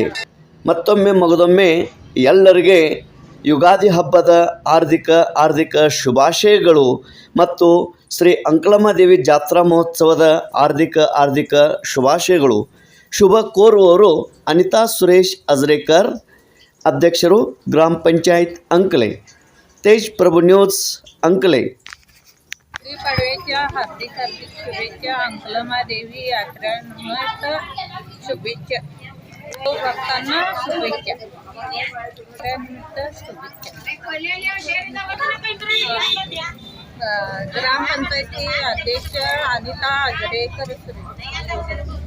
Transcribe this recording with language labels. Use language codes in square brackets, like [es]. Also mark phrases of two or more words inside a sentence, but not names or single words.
[kn] ಮತ್ತೊಮ್ಮೆ ಮಗದೊಮ್ಮೆ ಎಲ್ಲರಿಗೆ ಯುಗಾದಿ ಹಬ್ಬದ ಆರ್ಥಿಕ ಶುಭಾಶಯಗಳು ಮತ್ತು ಶ್ರೀ ಅಂಕಲಮ್ಮದೇವಿ ಜಾತ್ರಾ ಮಹೋತ್ಸವದ ಆರ್ಥಿಕ ಶುಭಾಶಯಗಳು. ಶುಭ ಕೋರುವವರು ಅನಿತಾ ಸುರೇಶ್ ಅಜರೇಕರ್, ಅಧ್ಯಕ್ಷರು ಗ್ರಾಮ ಪಂಚಾಯತ್ ಅಂಕಲೆ. ತೇಜ್ ಪ್ರಭು ನ್ಯೂಸ್ ಅಂಕಲೆ. [mr] पडव्याच्या हार्दिक हार्दिक शुभेच्छा. अंकलमादेवी यात्रेनिमित्त शुभेच्छा. भक्तांना शुभेच्छा. यात्रेनिमित्त शुभेच्छा. ग्रामपंचायती अध्यक्ष अनिता अजरेकर.